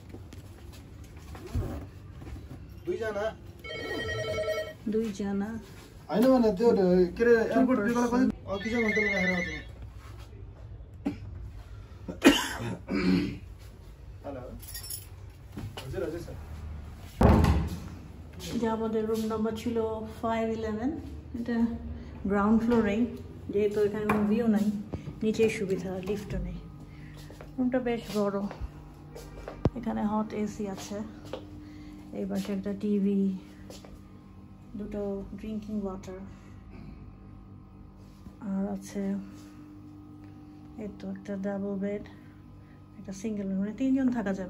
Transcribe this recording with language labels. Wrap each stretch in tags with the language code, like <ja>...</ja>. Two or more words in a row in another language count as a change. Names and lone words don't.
<ne>दुईजना होइन भने त्यो के अरे एयरपोर्ट बिगाउन पनि अघि चाहिँ भन्दै राखेर आउँछ। हेलो हजुर हजुर सर।</ne> <bn>যে আমাদের রুম নাম্বার ছিল 511। এটা গ্রাউন্ড ফ্লোরেই, যেহেতু এখানে কোনো ভিউ নাই, নিচেই সুবিধা, লিফটও নেই। রুমটা বেশ বড়। এখানে হট এসি আছে, এই পাশে একটা টিভি, দুটো</bn> <en>drinking water,</en> <bn>আর আছে এই তো একটা</bn> <en>double bed,</en> <bn>একটা সিঙ্গেল, মানে 3 জন থাকা যাবে।</bn>